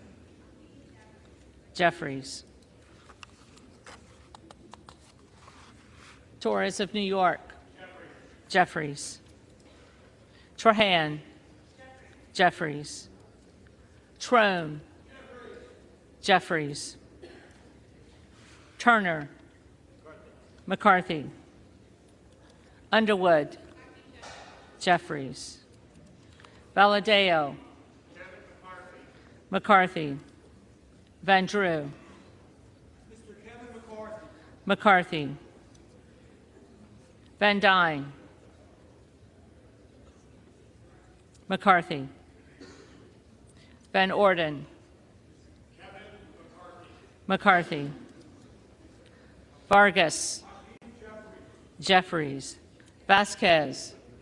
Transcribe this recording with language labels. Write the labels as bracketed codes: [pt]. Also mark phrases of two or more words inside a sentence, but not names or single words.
[en] Jeffries, Torres of New York, Jeffries, Trahan, Jeffries, Trone, Jeffries, Turner, McCarthy, Underwood, Jeffries, Valadeo, McCarthy, Van Drew, McCarthy, Van Dyne, McCarthy, Van Orden, McCarthy, Vargas, Jeffries, Vasquez,